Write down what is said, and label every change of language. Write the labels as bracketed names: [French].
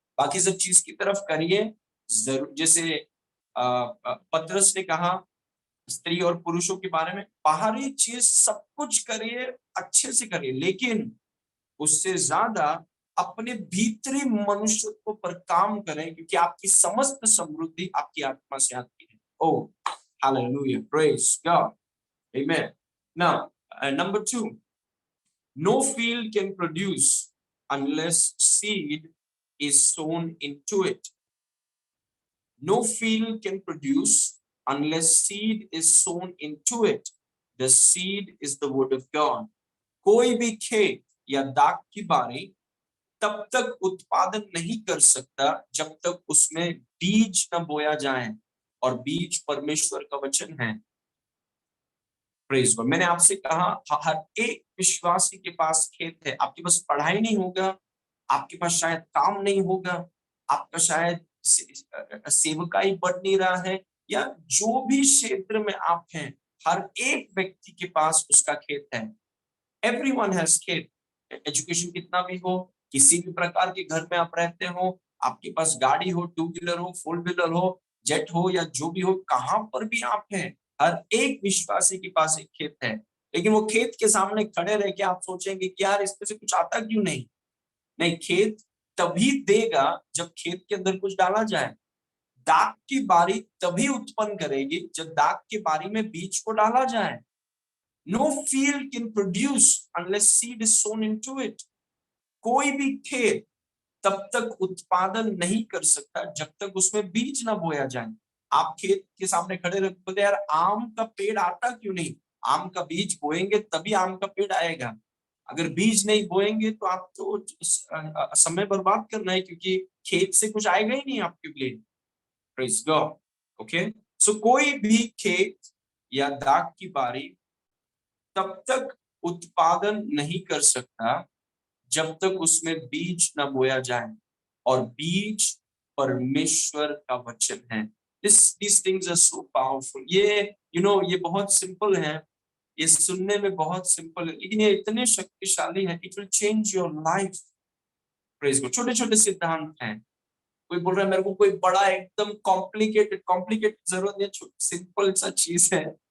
[Hindi] बाकी सब चीज की तरफ करिए जरूर। जैसे पतरस ने कहा स्त्री और पुरुषों के बारे में, बाहरी चीज सब कुछ करिए, अच्छे से करिए, लेकिन उससे ज्यादा अपने भीतरी मनुष्यत्व पर काम करें, क्योंकि आपकी समस्त समृद्धि आपकी आत्मा से आती है। [English] Oh hallelujah, praise God, amen. Now number 2, no field can produce unless seed is sown into it. No field can produce unless seed is sown into it. The seed is the word of God. [Hindi] कोई भी खेत या दाख की बारी तब तक उत्पादन नहीं कर सकता जब तक उसमें बीज न बोया जाए, और बीज परमेश्वर का वचन है। [English] Praise God. [Hindi] मैंने आपसे कहा हर एक विश्वासी के पास खेत है। आपके पास पढ़ाई नहीं होगा, आपके पास शायद काम नहीं होगा, आपका शायद सेवकाई बढ़ नहीं रहा है, या जो भी क्षेत्र में आप हैं, हर एक व्यक्ति के पास उसका खेत है। [English] everyone has [Hindi] खेत। एजुकेशन कितना भी हो, किसी भी प्रकार के घर में आप रहते हो, आपके पास गाड़ी हो, 2 व्हीलर हो, 4 व्हीलर हो, जेट हो, या जो भी हो, कहां पर भी आप हैं, हर एक विश्वासी के पास एक खेत है। लेकिन वो खेत के सामने खड़े रह के आप सोचेंगे कि यार इसमें से कुछ आता क्यों नहीं। नहीं, खेत तभी देगा जब खेत के अंदर कुछ डाला जाए। दाख की बारी तभी उत्पन्न करेगी जब दाख की बारी में बीज को डाला जाए। [English] No field can produce unless seed is sown into it. [Hindi] कोई भी खेत तब तक उत्पादन नहीं कर सकता जब तक उसमें बीज ना बोया जाए। आप खेत के सामने खड़े रह बोलते यार आम का पेड़ आता क्यों नहीं। आम का बीज बोएंगे तभी आम का पेड़ आएगा। अगर बीज नहीं बोएंगे तो आप तो समय बर्बाद करना है, क्योंकि खेत से कुछ आएगा ही नहीं आपके लिए। [English] Praise God. [Hindi] ओके, सो कोई भी खेत या दाख की बारी तब तक उत्पादन नहीं कर सकता जब तक उसमें बीज न बोया जाए, और बीज परमेश्वर का वचन है। [English] These things are so powerful. [Hindi] ये ये बहुत सिंपल है, ये सुनने में बहुत सिंपल है, लेकिन ये इतने शक्तिशाली है। [English] It will change your life. Praise God. [Hindi] छोटे छोटे सिद्धांत हैं। कोई बोल रहा है मेरे को कोई बड़ा एकदम कॉम्प्लिकेटेड जरूरत नहीं, सिंपल सा चीज है।